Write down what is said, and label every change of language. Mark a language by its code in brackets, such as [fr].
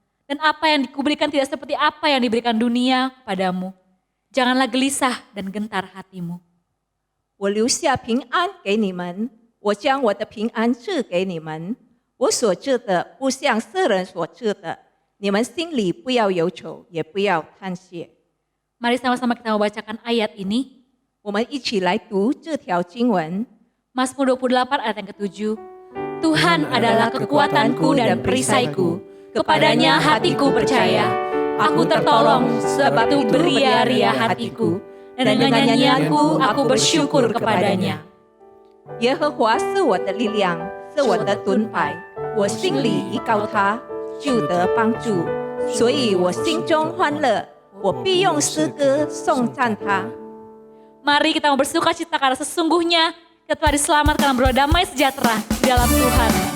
[id] Dan apa yang dikuberikan tidak seperti apa yang diberikan dunia kepadamu. Janganlah gelisah dan gentar hatimu. [zh] 我留下平安给你们，我将我的平安赐给你们。我所赐的不像世人所赐的，你们心里不要忧愁，也不要叹息。 [id] Mari sama-sama kita membacakan ayat ini. [zh] 我们一起来读这条经文。 [id] Mazmur 28 ayat yang ke-7. Tuhan adalah kekuatanku dan perisaiku, kepadanya hatiku percaya. Aku tertolong sebab itu beria-ria hatiku, dan dengan nyanyianku aku bersyukur kepadanya. [zh] 耶和华是我的力量，是我的盾牌，我心里依靠他，就得帮助。所以我心中欢乐，我必用诗歌颂赞他。 [id] Mari kita mau bersuka cita karena sesungguhnya kita telah diselamatkan dan berdoa damai sejahtera di dalam Tuhan.